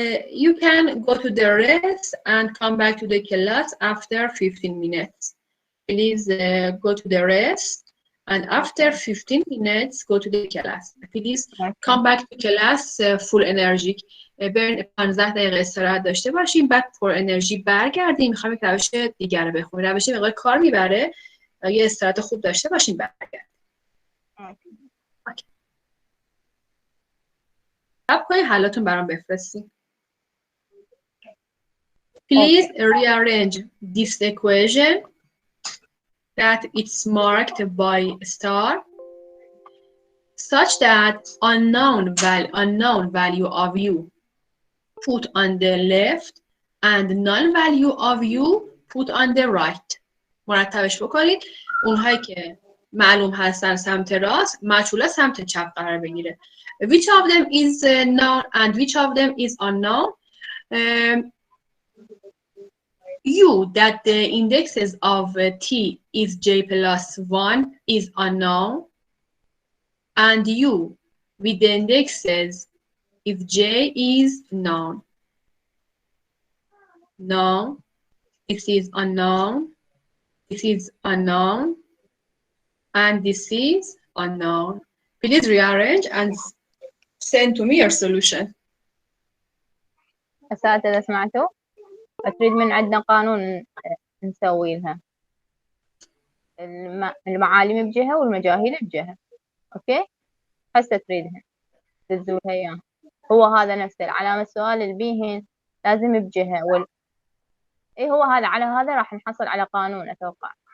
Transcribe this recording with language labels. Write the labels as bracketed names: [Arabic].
[English] You can go to the rest and come back to the class after 15 minutes. Please go to the rest and after 15 minutes go to the class. Please come back to class full energy. [Persian] برین 15 دقیقه استراحت داشته باشیم، بعد پر انرژی برگردیم. میخوام یک روش دیگر رو بخونیم. روش مقدار کار میبره، یه استراحت خوب داشته باشیم برگردیم. صبر کنید حلاتون برام بفرستین. [English] Please rearrange this equation that it's marked by star such that unknown value of u put on the left and null value of u put on the right. [Persian] مرتبش بکنید. اونهایی که معلوم هستن سمت راست، مجهولا سمت چپ قرار بگیره. [English] Which of them is known and which of them is unknown? U that the indexes of t is j plus 1 is unknown, and u with the indexes if j is known. Known, this is unknown, this is unknown, and this is unknown. Please rearrange and send to me your solution. [Arabic] أساتذة سمعتوا؟ تريد من عندنا قانون نسوي لها المعالم بجهة والمجاهيل بجهة. أوكي؟ هسه تريدها تدزولها إياها. هو هذا نفسه العلامة السؤال اللي بيهن لازم بجهة إيه هو هذا، على هذا راح نحصل على قانون أتوقع.